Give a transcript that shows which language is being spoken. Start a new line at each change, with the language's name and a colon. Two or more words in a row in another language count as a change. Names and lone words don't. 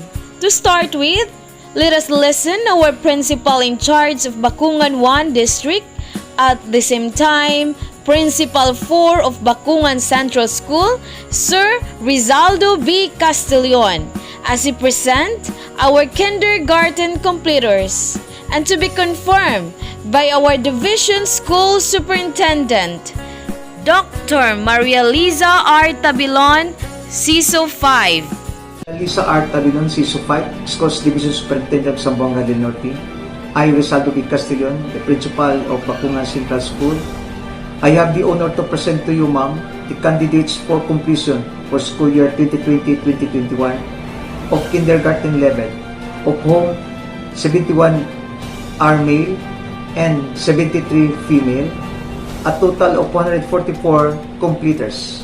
English: To start with, let us listen our principal in charge of Bacungan 1 District, at the same time, Principal 4 of Bacungan Central School, Sir Rizaldo B. Castellon, as he present our kindergarten completers, and to be confirmed by our Division School Superintendent, Dr. Maria Liza R. Tabilon, CISO 5. Lisa R. Tabilon, CISO 5, Schools Division Superintendent of Zamboanga del Norte. I, Rizaldo B. Castellon, the Principal of Bacungan Central School. I have the honor to present to you, ma'am, the candidates for completion for school year 2020-2021 of kindergarten level, of whom 71 are male and 73 female, a total of 144 completers.